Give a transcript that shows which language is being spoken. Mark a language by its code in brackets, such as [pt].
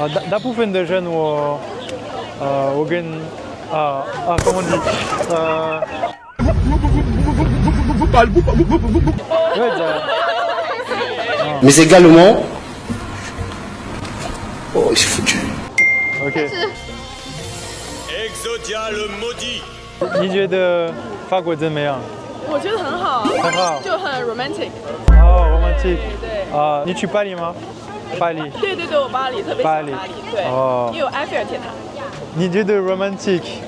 [zh] 大部分的人我跟 [fr] comment on dit Mais également, oh, c'est foutu. OK。 Exodia le maudit。 [zh] 你觉得法国怎么样？我觉得很好，很好，就很 romantic。 [en] romantic。 [zh] 对。你去巴黎吗？巴黎。对，我巴黎特别喜欢巴黎。对。因为有埃菲尔铁塔。你觉得 romantic？